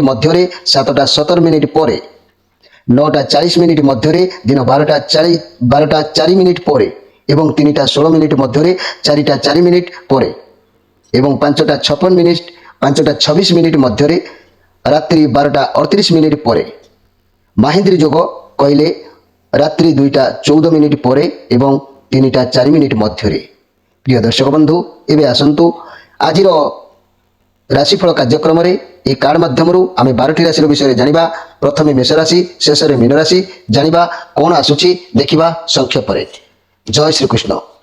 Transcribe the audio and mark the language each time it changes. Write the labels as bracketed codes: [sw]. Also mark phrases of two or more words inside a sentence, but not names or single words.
[or] ମଧ୍ୟ 7ଟା 17 ମିନିଟ ପରେ 9ଟା 40 ମିନିଟ ମଧ୍ୟ ଦିନ 12ଟା 4 ମିନିଟ ପରେ ଏବଂ 3ଟା 16 ମିନିଟ ମଧ୍ୟ 4ଟା 4 ମିନିଟ ପରେ ଏବଂ 5ଟା 56 ମିନିଟ 5ଟା 26 ମିନିଟ ମଧ୍ୟ ରାତ୍ରି 12ଟା 38 ମିନିଟ ପରେ ମାହିନ୍ଦ୍ରୀ ଯୋଗ କହଲେ ରାତ୍ରି 2ଟା 14 ମିନିଟ ପରେ ଏବଂ 3ଟା 4 ମିନିଟ ମଧ୍ୟ। ପ୍ରିୟ ଦର୍ଶକ ବନ୍ଧୁ, ଏବଂ ଆସନ୍ତୁ ଆଜି ରାଶିଫଳ କାର୍ଯ୍ୟକ୍ରମ ରେ ଏ କାର୍ଡ ମାଧ୍ୟମ ଆମ 12ଟି ରାଶି ବିଷୟ ଜାଣିବା। ପ୍ରଥମେ ମେଷ ରାଶି ଶେଷ ରେ ମୀନ ରାଶି ଜାଣିବା କଣ ଆସୁଛି ଦେଖିବା ସଂକ୍ଷେପ ରେ। ଜୟ ଶ୍ରୀ କୃଷ୍ଣ।